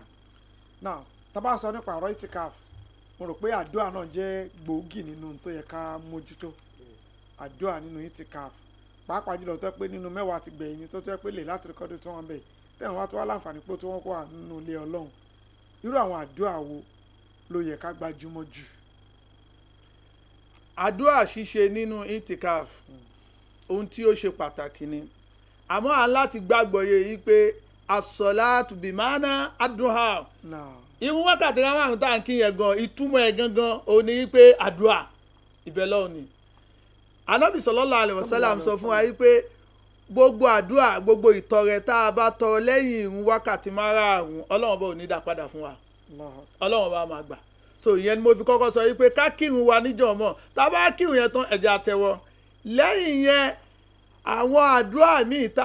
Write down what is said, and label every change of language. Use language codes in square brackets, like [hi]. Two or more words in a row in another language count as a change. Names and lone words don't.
[yo] now tá bá sọ nípa ọ̀rọ̀ itikaf mo rò pé àdúrà náà jẹ́ gbòógì nínú tó yẹ ká mójútó àdúrà nínú itikaf pàápàá jùlọ tó pé nínú mẹ́wàá ti gbẹ̀yìn tó tó pé lè láti rẹ́kọ́dù tó wọn bẹ̀ tẹ̀wọ̀n wá tó wá láǹfààní pé tó wọ́n kó wà nínú ilé Ọlọ́run irú àwọn àdúrà wo ló yẹ ká gbájúmọ́ jù. àdúrà ṣíṣe nínú itikaf ohun tí ó ṣe pàtàkì ni àmọ́ à ń láti gbàgbọ́ yé yìí pé [ar] الصلاة بمعنى الدعاء [yo] irun wákàtí márùn-ún tá à ń kí yẹn gan ìtumọ̀ ẹ̀ gangan òun ni wípé àdúrà ibẹ̀ lọ́hùn ni Ànábì [ar] صلى الله عليه وسلم [yo] sọ fún wa wípé gbogbo àdúrà gbogbo ìtọrẹ tá a bá tọrọ lẹ́yìn irun wákàtí márùn-ún Ọlọ́run bá ò ní dá padà fún wa Ọlọ́run bá máa gbà so ìyẹn ni mo fi kọ́kọ́ sọ wípé ká kírun wa níjọ̀mọ́ tá a bá kírun yẹn tán ẹ̀jẹ̀ àtẹwọ́ lẹ́yìn yẹn àwọn àdúrà míì tá